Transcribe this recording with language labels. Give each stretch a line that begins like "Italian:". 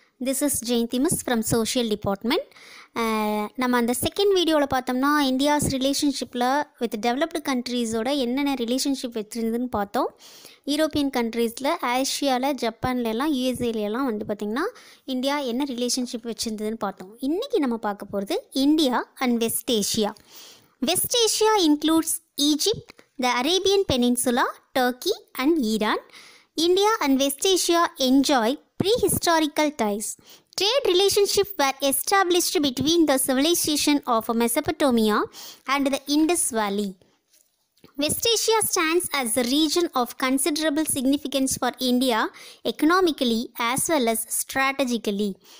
English: This is Jayanti Miss from Social Department.
Tamil: நம்ம அந்த second வீடியோவில் பார்த்தோம்னா இந்தியாஸ் ரிலேஷன்ஷிப்பில் வித் டெவலப்டு கண்ட்ரீஸோட என்னென்ன ரிலேஷன்ஷிப் வச்சுருந்துன்னு பார்த்தோம். யூரோப்பியன் கண்ட்ரீஸில் ஆசியாவில் ஜப்பான்லலாம் யூஎஸ்ஏலாம் வந்து பார்த்திங்கன்னா இந்தியா என்ன ரிலேஷன்ஷிப் வச்சுருந்ததுன்னு பார்த்தோம். இன்றைக்கி நம்ம பார்க்க போகிறது
English: India and West Asia. West Asia includes Egypt, the Arabian peninsula, Turkey and Iran. India and West Asia enjoy prehistorical ties. Trade relationships were established between the civilization of Mesopotamia and the Indus Valley. West Asia stands as a region of considerable significance for India economically as well as strategically.